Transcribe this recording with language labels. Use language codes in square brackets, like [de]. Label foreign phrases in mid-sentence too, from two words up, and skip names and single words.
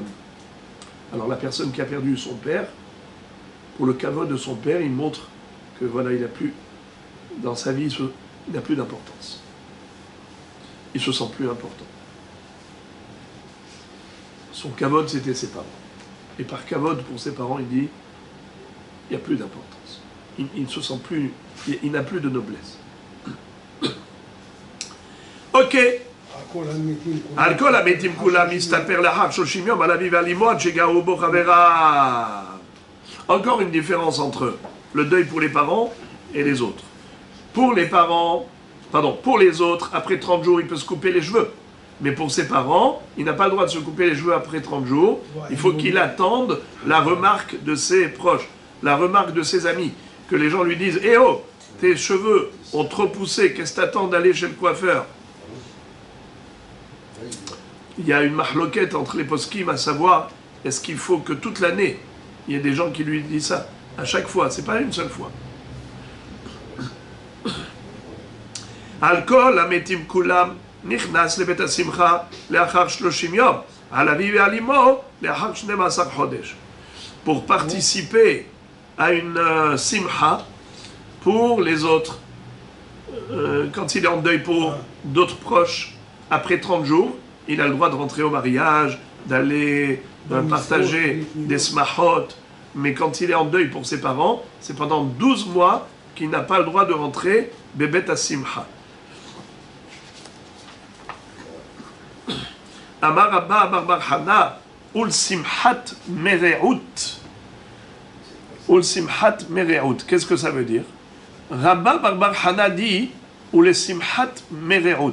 [fr] Alors la personne qui a perdu son père, pour le kavod de son père, il montre que voilà, il n'a plus, dans sa vie, il n'a plus d'importance. Il se sent plus important. Son kavod, c'était ses parents. Et par kavod, pour ses parents, il dit, il n'y a plus d'importance. Il ne se sent plus, il n'a plus de noblesse. Ok. [he] על כל המתים כולם מסתפר לאחר 30 יום על אביו ועל אמו עד שגרו בו חבריו. [fr] Encore une différence entre le deuil pour les parents et les autres. Pour les parents, pour les autres, après 30 jours, il peut se couper les cheveux. Mais pour ses parents, il n'a pas le droit de se couper les cheveux après 30 jours. Il faut qu'il attende la remarque de ses proches, la remarque de ses amis. Que les gens lui disent « Eh oh, tes cheveux ont trop poussé, qu'est-ce que t'attends d'aller chez le coiffeur ?» Il y a une mahloquette entre les poskim, à savoir, est-ce qu'il faut que toute l'année, il y ait des gens qui lui disent ça, à chaque fois, c'est pas une seule fois. Alcool, [he] המתים כולם, נכנס לבית השמחה, לאחר 30 יום, על אביו ועל אמו, לאחר 12 חודש. [fr] Pour participer à une simcha pour les autres, quand il est en deuil pour d'autres proches, après 30 jours, il a le droit de rentrer au mariage, d'aller partager des smachot, mais quand il est en deuil pour ses parents, c'est pendant 12 mois qu'il n'a pas le droit de rentrer [he] בבית השמחה. אמר אבא אמר בר חנה ולשמחת מרעות. ולשמחת מרעות. [fr] Qu'est-ce que ça veut dire? Rabba Bar Hana dit [he] ולשמחת מרעות.